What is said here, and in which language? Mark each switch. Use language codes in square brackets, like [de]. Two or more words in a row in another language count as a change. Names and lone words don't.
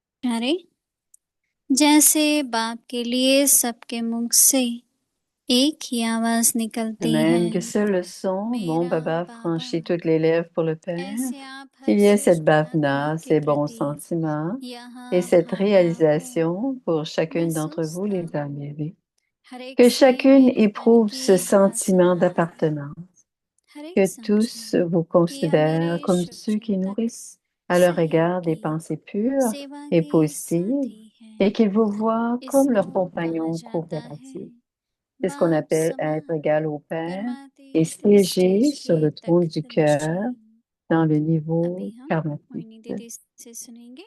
[hi] प्यारे, जैसे बाप के लिए सबके मुख से एक ही आवाज [fr] De [hi] निकलती है, [fr] même que seul le son, mon [hi] मेरा baba बाबा। [fr] franchit toutes les lèvres pour le Père, [hi] ऐसे आप हर [fr] qu'il y ait cette [hi] श्रेष्ठ आत्मा bhavna, के [fr] ces bons [hi] प्रति [fr] sentiments et [hi] यहाँ [fr] cette [hi] भावना को [fr] réalisation pour chacune d'entre vous, [hi] महसूसता [fr] les âmes [hi] हूँ। [fr] élevées. [hi] हर एक [fr] Que [hi] से [fr] chacune [hi] मेरेपन [fr] éprouve ce [hi] की [fr] sentiment [hi] वासना, [fr] d'appartenance, [hi] हर एक [fr] que [hi] समझे [fr] tous vous [hi] कि यह [fr] considèrent [hi] मेरे [fr] comme ceux qui [hi] शुभचिंतक [fr] nourrissent à leur égard des [hi] सहयोगी [fr] pensées pures [hi] सेवा [fr] et [hi] के [fr] positives [hi] साथी [fr] et [hi] हैं। [fr] qu'ils vous voient comme [hi] इसको [fr] leurs [hi] कहा [fr] compagnons [hi] जाता है [fr] coopératifs. C'est ce qu'on [hi] बाप [fr] appelle être [hi] समान [fr] égal au Père et [hi] कर्मातीत [fr] siéger [hi] स्टेज [fr] sur [hi] के [fr] le trône du [hi] तख्त [fr] cœur [hi] नशीन। [fr] dans le [hi] अभी [fr] niveau [hi] हम [fr] karmatique. [hi] मोहिनी दीदी से सुनेंगे।